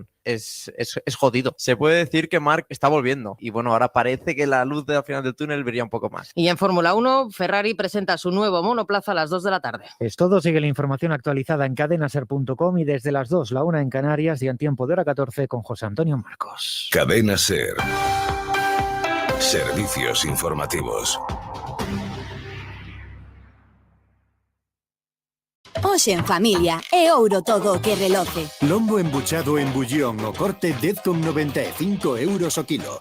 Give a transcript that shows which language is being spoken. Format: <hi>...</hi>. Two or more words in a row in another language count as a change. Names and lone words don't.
<es>Es jodido. Se puede decir que Marc está volviendo y bueno, ahora parece que la luz del final del túnel brilla un poco más. Y en Fórmula 1, Ferrari presenta su nuevo monoplaza a las 2 de la tarde. Es todo. Sigue la información actualizada en cadenaser.com y desde las 2, la 1 en Canarias y en tiempo de hora 14 con José Antonio Marcos. Cadena SER. Servicios informativos.</es> <gl>Hoxe en familia é ouro todo o que reloce. Lombo embuchado en bullón o corte 10,95 euros o kilo.</gl>